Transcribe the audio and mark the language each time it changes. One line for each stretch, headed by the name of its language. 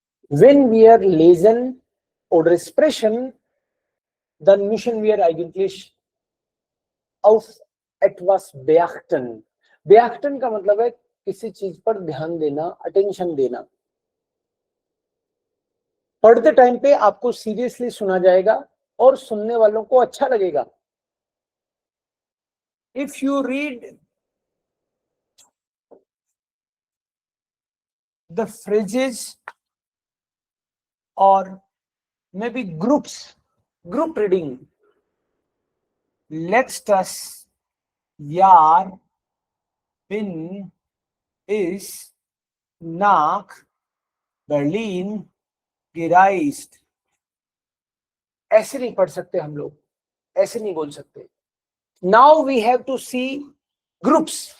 German: Wenn wir lesen oder sprechen, dann müssen wir eigentlich auf etwas beachten.
Hindi: Beachten का मतलब है किसी चीज पर ध्यान देना, अटेंशन देना. पढ़ते टाइम पे आपको सीरियसली सुना जाएगा और सुनने वालों को अच्छा लगेगा.
English: If you read the phrases or maybe group reading,
German: letztes Jahr bin ich nach Berlin gereist.
Hindi: ऐसे नहीं पढ़ सकते हम लोग, ऐसे नहीं बोल सकते.
English: Now we have to see groups.